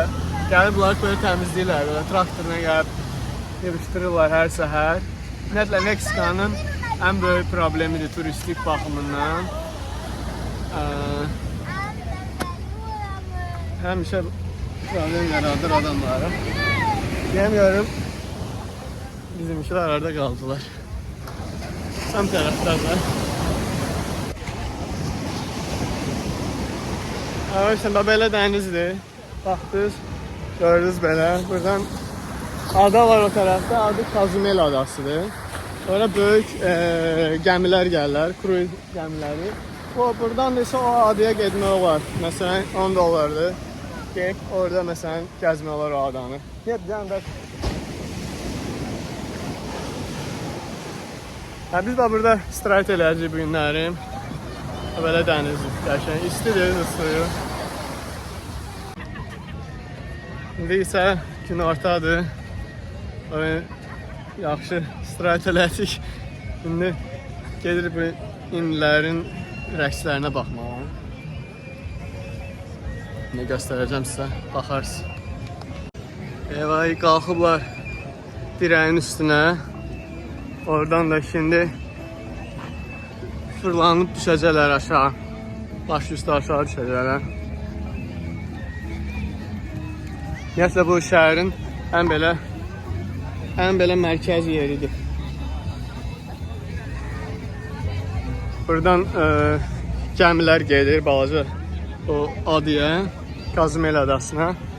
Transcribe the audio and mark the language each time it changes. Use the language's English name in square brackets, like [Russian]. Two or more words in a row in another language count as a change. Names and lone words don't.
[Azerbaijani] Gəlib bunları böyle təmizləyirlər, böyle traktoruna gəlib yığışdırırlar hər səhər. Ümumiyyətlə Meksikanın ən böyük problemidir turistik baxımından. Həmişə problem yaradır adamlara. [Turkish] Diyemiyorum. Bizimkiler arada kaldılar. Tam taraflarda. Arkadaşlar böyle denizdi. [Azerbaijani] Baxdınız, gördünüz belə. Buradan ada var o tarafta. Adı Kazumel adasıdır. Orada böyük gəmilər gəlirlər, kruiz gəmiləri. Buradan da ise o adaya getmək olar. Məsələn 10 dollardır. Gelip orada məsələn gəzmək olar o adanı. [English] Get down that. [Azerbaijani] Biz de burada istirahət eləyəcəyik bu günləri. Belə dənizdir, qəşəng. İstidir suyu. İndi isə gün ortadır. Yaxşı istirahət elədik. İndi gedirik bu inlərin rəqslərinə baxmağa. [Turkish] Ne göstereceğim size, bakarsın. [Azerbaijani] Eyvay, qalxıblar [Turkish] direğin üstüne. [Azerbaijani] Oradan da [Turkish] şimdi fırlanıp [Azerbaijani] düşəcəklər aşağı. Baş üstü aşağı düşəcəklər. Ümumiyyətlə bu şəhərin ən belə mərkəzi yeridir. Buradan gəmilər gedir balaca o adaya, Kazımel adasına.